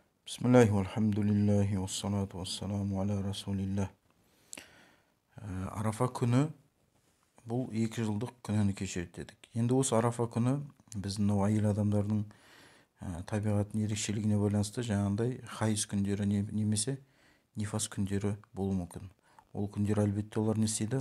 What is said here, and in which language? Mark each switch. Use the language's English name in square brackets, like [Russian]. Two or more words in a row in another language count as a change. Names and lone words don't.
[Arabic] بسم الله والحمد لله والصلاة والسلام على رسول الله. [Kazakh] Арафа күні бұл 2 жылдық күнәні кешіреді дедік. Енді осы Арафа күні біздің мынау әйел адамдардың табиғаттың ерекшелігіне байланысты жаңағындай хайыз күндері немесе нифас күндері болуы мүмкін. Ол күндер әлбетте олар не істейді?